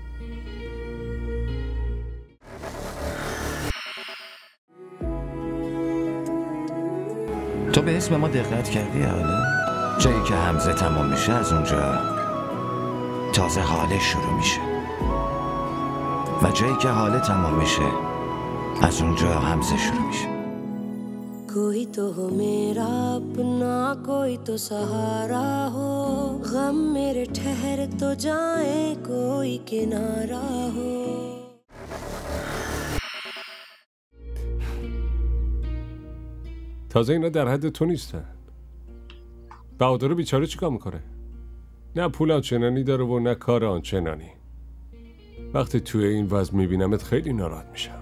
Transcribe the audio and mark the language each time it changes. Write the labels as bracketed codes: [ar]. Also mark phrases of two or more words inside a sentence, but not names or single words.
[fa] تو به اسم ما دقت کردی حالا؟ جایی که همزه تمام میشه از اونجا تازه حاله شروع میشه و جایی که حاله تمام میشه از اونجا همزه شروع میشه. [hi] कोई तो हो मेरा अपना कोई तो सहारा हो गम मेरे ठहर तो जाए कोई किनारा हो. [fa] تازه اینا در حد تو نیستن. بهادر بیچاره چیکار میکنه؟ نه پول آنچنانی داره و نه کار آنچنانی. وقتی توی این وضع میبینمت خیلی ناراحت میشم.